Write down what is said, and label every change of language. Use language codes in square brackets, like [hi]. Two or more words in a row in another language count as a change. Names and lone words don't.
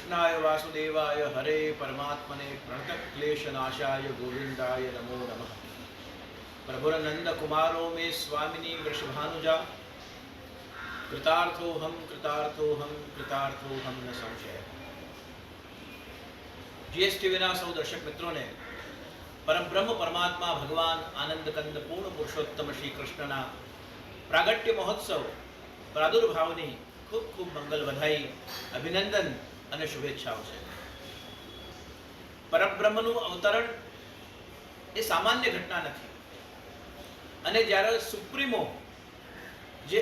[sa] कृष्णाय वासुदेवाय हरे परमात्मने प्रणतक्लेशनाशाय गोविंदाय नमो नमः। प्रभुरनंद कुमारो में स्वामिनी वृषभानुजा कृतार्थोहम कृतार्थोहम कृतार्थोहम न संशय। [gu] जीएसटीवीના સૌ દર્શક મિત્રોને પરમબ્રહ્મ પરમાત્મા ભગવાન આનંદ કંદ પૂર્ણ પુરુષોત્તમ શ્રી કૃષ્ણના પ્રાગટ્ય મહોત્સવ પ્રાદુર્ભાવની ખૂબ ખૂબ મંગલ વધાઈ, અભિનંદન અને શુભેચ્છાઓ છે। પરબ્રહ્મનું અવતરણ એ સામાન્ય ઘટના નથી, અને જ્યારે સુપ્રીમો જે